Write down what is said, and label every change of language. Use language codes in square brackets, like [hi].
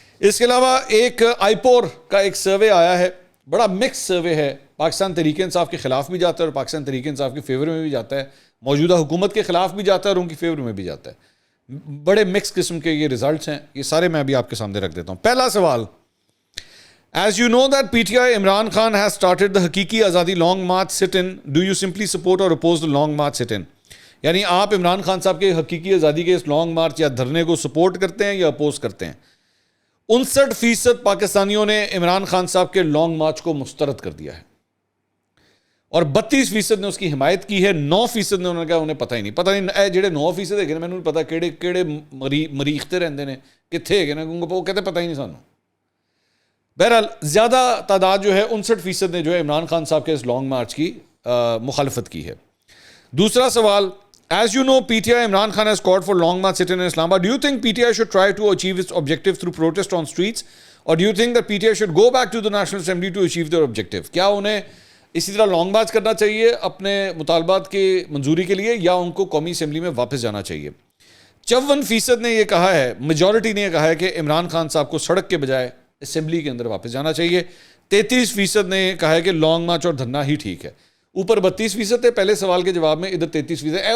[ur] اس کے علاوہ ایک آئی پور کا ایک سروے آیا ہے, بڑا مکس سروے ہے, پاکستان تحریک انصاف کے خلاف بھی جاتا ہے اور پاکستان تحریک انصاف کے فیور میں بھی جاتا ہے, موجودہ حکومت کے خلاف بھی جاتا ہے اور ان کی فیور میں بھی جاتا ہے. بڑے مکس قسم کے یہ ریزلٹس ہیں, یہ سارے میں ابھی آپ کے سامنے رکھ دیتا ہوں. پہلا سوال, [en] As you know that PTI Imran Khan has started the Haqeeqi Azadi long march sit-in, do you simply support or oppose the long march sit-in? [ur] یعنی آپ عمران خان صاحب کے حقیقی آزادی کے اس لانگ مارچ یا دھرنے کو سپورٹ کرتے ہیں یا اپوز کرتے ہیں؟ 59% پاکستانیوں نے عمران خان صاحب کے لانگ مارچ کو مسترد کر دیا ہے, اور 32% نے اس کی حمایت کی ہے. 9% نے انہوں نے کہا انہیں پتہ ہی نہیں. [pa] اے جڑے 9% ہے میں نے پتا کہڑے مریختے رہتے ہیں, کتنے ہے وہ کہتے پتہ ہی نہیں سانوں. [ur] بہرحال زیادہ تعداد جو ہے 59% نے جو ہے عمران خان صاحب کے اس لانگ مارچ کی مخالفت کی ہے. دوسرا سوال, [en] as you know PTI Imran Khan has called for long march sit-in in Islamabad. Do you think PTI should try to achieve its objective through protest on streets, or do you think that PTI should go back to the National Assembly to achieve their objective? [ur] کیا انہیں اسی طرح long march کرنا چاہیے اپنے مطالبات کی منظوری کے لیے, یا ان کو قومی اسمبلی میں واپس جانا چاہیے؟ 54% نے یہ کہا ہے, میجورٹی نے یہ کہا ہے کہ عمران خان صاحب کو سڑک کے بجائے اسمبلی کے اندر واپس جانا چاہیے. 33% نے کہا ہے کہ لانگ مارچ اور دھرنا ہی ٹھیک ہے. اوپر 32% ہے پہلے سوال کے جواب میں, ادھر 33%.